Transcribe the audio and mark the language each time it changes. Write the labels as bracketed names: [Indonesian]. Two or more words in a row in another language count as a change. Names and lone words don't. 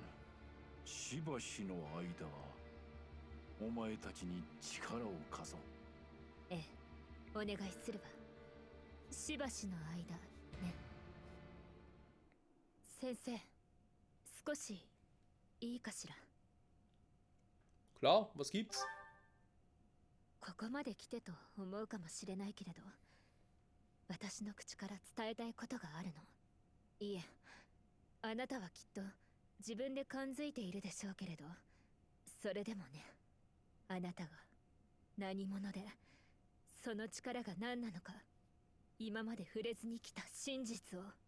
[Japanese] しばしの間はお前たちに力を貸そう。ええ、お願いするわ。しばしの間ね。先生、少しいいかしら。 [German] Klar, was gibt's? [Japanese] ここまで来てと思うかもしれないけれど、私の口から伝えたいことがあるの。いえ、あなたはきっと自分で感づいているでしょうけれど、それでもね、あなたが何者で、その力が何なのか、今まで触れずに来た真実を。